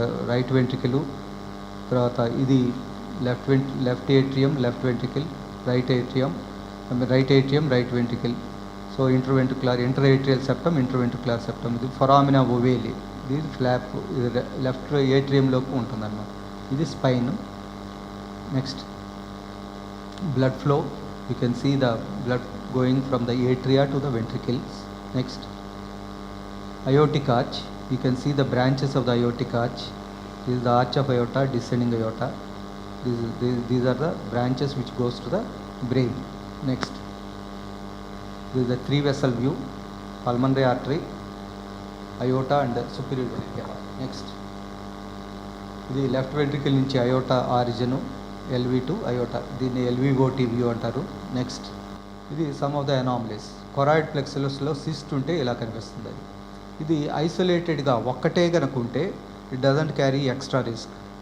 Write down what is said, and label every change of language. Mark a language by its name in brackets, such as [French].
[Telugu] Right ventricle, తర్వాత ఇది left atrium, left ventricle, right atrium, right ventricle. So inter atrial septum, ఇంటర్వెంట్రికులర్ septum. ఇది ఫొరామినా ఓవేలి, ఇది flop, ఇది left ఏట్రియంలోకి ఉంటుందన్నమాట. ఇది spine. Next blood flow. [English] You can see the blood going from the atria to the ventricles. Next aortic arch. You can see the branches of the aortic arch. This is the arch of aorta, descending aorta. These are the branches which goes to the brain. Next this is the 3 vessel view, pulmonary artery, aorta and superior ventricle. [Telugu] Next ఇది left ventricle నుంచి iota origin, LV to iota, దీన్ని ఎల్విఓటి view అంటారు. Next ఇది [English] Some of the anomalies. [Telugu] Choroid ప్లెక్సస్లో cyst ఉంటే ఇలా కనిపిస్తుంది. ఇది ఐసోలేటెడ్గా ఒక్కటే కనుక ఉంటే [English] It doesn't carry extra risk.